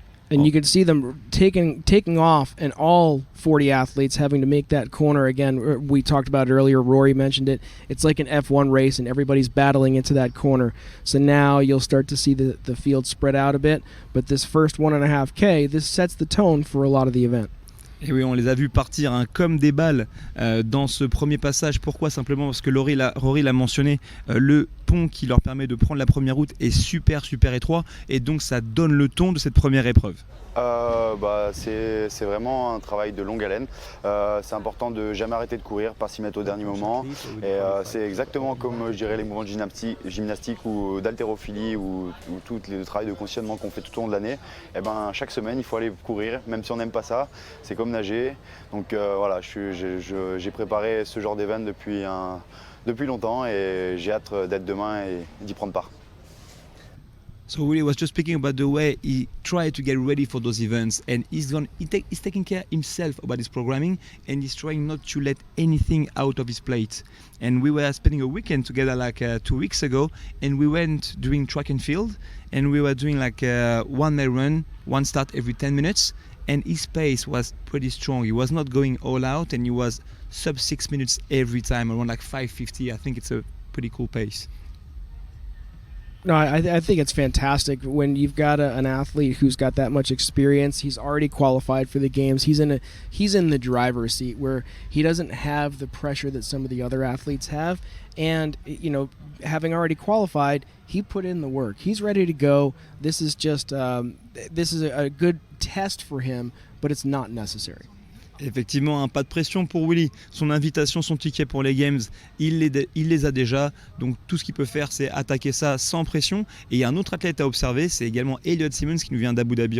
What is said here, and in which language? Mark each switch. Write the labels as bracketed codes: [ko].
[en] And you can see them taking off, and all 40 athletes having to make that corner again. We talked about it earlier. Rory mentioned it. It's like an F1 race, and everybody's battling into that corner. So now you'll start to see the field spread out a bit. But this first 1.5K, this sets the tone for a lot of the event. [fr] Et oui, on les a vus partir comme des balles dans ce premier passage. Pourquoi? Simplement parce que Rory l'a mentionné, le pont qui leur permet de prendre la première route est super étroit et donc ça donne le ton de cette première épreuve. C'est vraiment un travail de longue haleine. C'est important de jamais arrêter de courir, pas s'y mettre au dernier moment. Et c'est exactement comme je dirais les mouvements de gymnastique ou d'haltérophilie ou tout le travail de conditionnement qu'on fait tout au long de l'année. Et chaque semaine il faut aller courir, même si on n'aime pas ça. C'est comme nager. Donc voilà, j'ai préparé ce genre d'événement depuis longtemps et j'ai hâte d'être demain et d'y prendre part. [en] So Willie was just speaking about the way he tried to get ready for those events, and he's taking care himself about his programming, and he's trying not to let anything out of his plate. And we were spending a weekend together 2 weeks ago, and we went doing track and field, and we were doing one mile run, one start every 10 minutes, and his pace was pretty strong. He was not going all out, and he was sub 6 minutes every time, around 5:50. I think it's a pretty cool pace. No, I think it's fantastic when you've got an athlete who's got that much experience. He's already qualified for the games. He's in the driver's seat where he doesn't have the pressure that some of the other athletes have. And having already qualified, he put in the work. He's ready to go. This is just this is a good test for him, but it's not necessary. [fr] Effectivement, pas de pression pour Willy. Son invitation, son ticket pour les Games, il les a déjà. Donc tout ce qu'il peut faire, c'est attaquer ça sans pression. Et il y a un autre athlète à observer, c'est également Elliot Simmons qui nous vient d'Abu Dhabi.